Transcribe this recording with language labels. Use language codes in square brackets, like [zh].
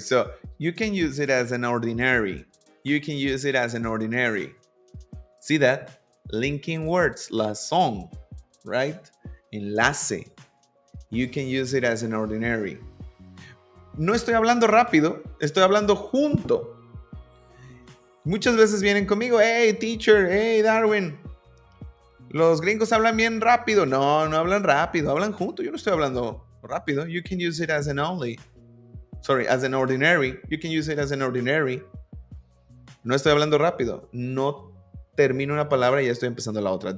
[en] So you can use it as an ordinary. You can use it as an ordinary. See that? Linking words. La song. Right? Enlace. You can use it as an ordinary. [es] No estoy hablando rápido. Estoy hablando junto. Muchas veces vienen conmigo. Hey, teacher. Hey, Darwin. Los gringos hablan bien rápido. No hablan rápido. Hablan junto. Yo no estoy hablando rápido. [en] You can use it as an as an ordinary. You can use it as an ordinary. [es] No estoy hablando rápido. No termino una palabra y ya estoy empezando la otra.